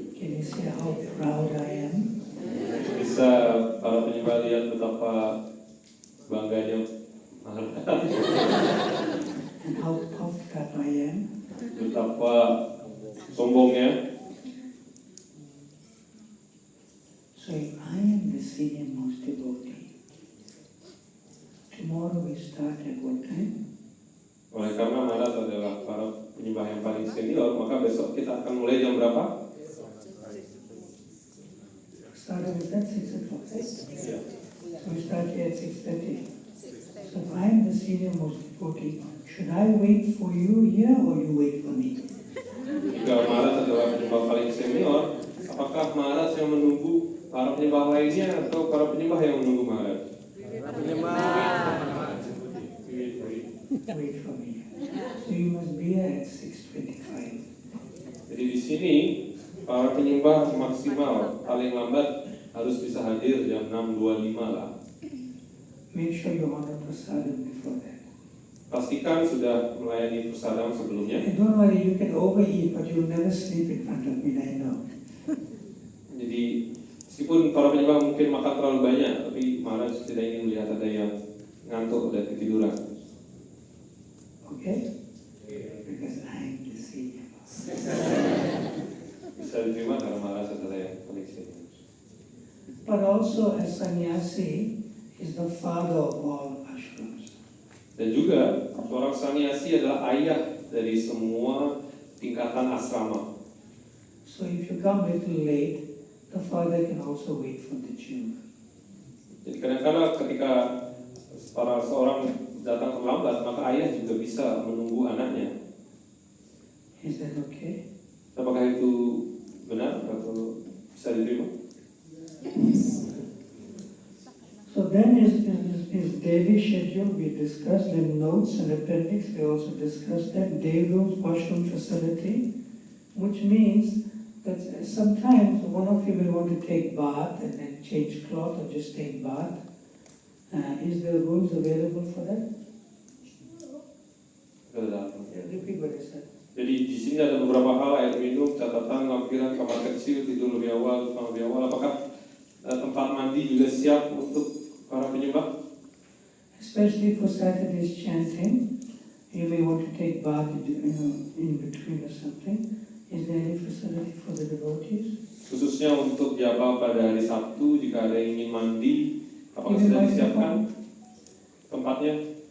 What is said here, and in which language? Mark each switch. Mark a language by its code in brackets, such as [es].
[en] Can you say how proud I am? [id] Bisa para penyembah lihat betapa bangganya Maharata, [en] And how puffed up I am? [id] betapa sombongnya. [en] So if I am the senior most devotee, tomorrow we start at what time? [id] Oleh karena Maharata adalah para penyembah yang paling senior, maka besok kita akan mulai jam berapa? [en] Started with that 6 o'clock, right? So we start here at 6:30. So if I am the senior most devotee, should I wait for you here or you wait for me? [id] Jika Maharata adalah penyembah paling senior, apakah Maharata yang menunggu para penyembah lainnya atau para penyembah yang menunggu Maharata? [en] Wait for me. So you must be here at 6:25. [id] Jadi di sini para penyembah maksimal paling lambat harus bisa hadir jam 6.25 lah. [en] Make sure you honor prasadam before that. [id] Pastikan sudah melayani prasadam sebelumnya. [en] And don't worry, you can overeat, but you'll never sleep in front of me, I know. [id] Jadi meskipun para penyembah mungkin makan terlalu banyak, tapi Maharaj tidak ingin melihat ada yang ngantuk dan ketiduran. [en] Okay? Because I'm the senior. [id] Bisa diterima karena Maharaj adalah yang paling senior. [en] But also as sannyasi is the father of all ashrams. [id] Dan juga seorang sannyasi adalah ayah dari semua tingkatan asrama. [en] So if you come little late, the father can also wait for the children. [id] Jadi kadang-kadang ketika seorang datang terlambat, maka ayah juga bisa menunggu anaknya. [en] Is that okay? [id] Apakah itu benar atau bisa diterima? [en] So then is daily schedule we discussed, in notes and appendix we also discussed that day room washroom facility, which means that sometimes one of you will want to take bath and then change cloth or just take bath. Is there rooms available for that? Repeat what I said. [id] Jadi di sini ada beberapa hal, air minum, catatan, lampiran, kamar kecil, tidur lebih awal, pulang lebih awal. Apakah tempat mandi juga siap untuk para penyembah? [en] Especially for Saturday's chanting, you may want to take bath in between or something. Is there any facility for the devotees? [id] Khususnya untuk japa pada hari Sabtu, jika ada yang ingin mandi, apakah sudah disiapkan tempatnya?